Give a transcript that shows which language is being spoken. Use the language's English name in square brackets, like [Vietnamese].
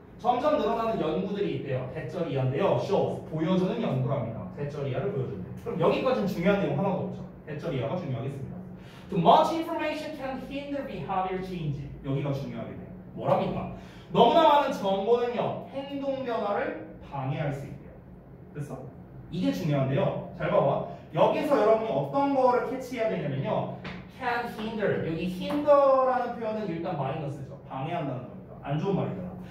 [Korean] 점점 늘어나는 연구들이 있대요. 대절 이하인데요. shows, 보여주는 연구랍니다. 대절 이하를 보여주는. 그럼 여기까지는 중요한 내용 하나도 없죠. 대절 이하가 중요하겠습니다. [English] Too much information can hinder behavior change. [Korean] 여기가 중요하게 돼요. 뭐랍니까? 너무나 많은 정보는요. 행동 변화를 방해할 수 있대요. 됐어? 이게 중요한데요. 잘 봐봐. 여기서 여러분이 어떤 거를 캐치해야 되냐면요. [English] can hinder. [Korean] 여기 hinder라는 표현은 일단 마이너스죠. 방해한다는 겁니다. 안 좋은 말이잖아.